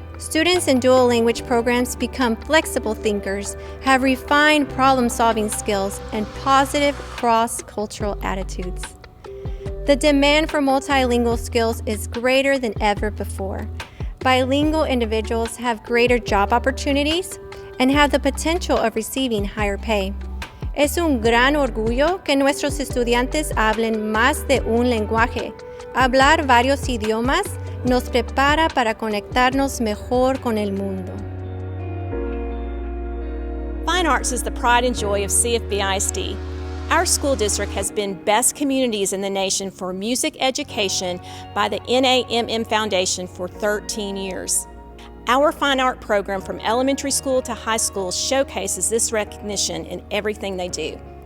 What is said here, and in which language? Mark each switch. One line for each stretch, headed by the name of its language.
English: Students in dual language programs become flexible thinkers, have refined problem-solving skills, and positive cross-cultural attitudes. The demand for multilingual skills is greater than ever before. Bilingual individuals have greater job opportunities and have the potential of receiving higher pay.
Spanish: Es un gran orgullo que nuestros estudiantes hablen más de un lenguaje. Hablar varios idiomas nos prepara para conectarnos mejor con el mundo.
English: Fine arts is the pride and joy of CFBISD. Our school district has been best communities in the nation for music education by the NAMM Foundation for 13 years. Our fine art program from elementary school to high school showcases this recognition in everything they do.